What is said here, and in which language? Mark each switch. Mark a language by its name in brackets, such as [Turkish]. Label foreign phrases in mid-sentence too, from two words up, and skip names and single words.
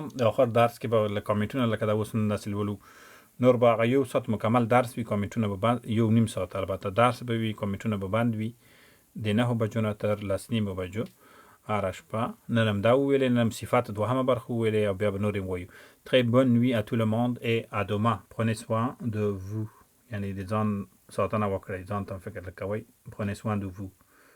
[Pashto] د آخر درس کې به کامنټونه لکه دا اوس داسې لولو نور به هغه یو ساعت مکمل درس وي کامنټونه به بند یو نیم ساعت البته درس به وي کامنټونه به بند وي د 9 بجو نه تر 10:30 بجو هره شپه نن هم دا وویلې نن هم صفت دوهمه برخه وویلې او بیا به نور هم وایو [French] très bonne nuit à tout le monde et à demain prenez soin de vous [Pashto] یعنی د ځان ساتنه وکړئ ځان ته فکر کوئ [French] prenez soin de vous